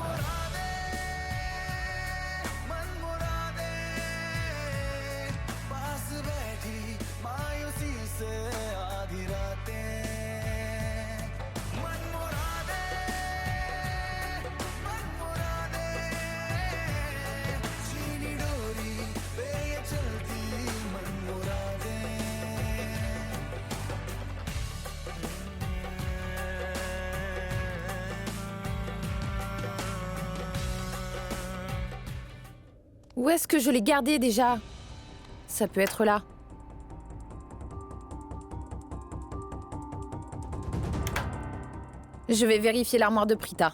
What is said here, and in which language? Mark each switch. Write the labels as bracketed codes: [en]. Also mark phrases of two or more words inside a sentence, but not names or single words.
[hi] मुरादे पास बैठी मायूसी से आधी रातें मन मुरादे चीनी डोरी पे ये चलती मन मुरादे [fr] Où est-ce que je l'ai gardé déjà? Ça peut être là. Je vais vérifier l'armoire de Prita.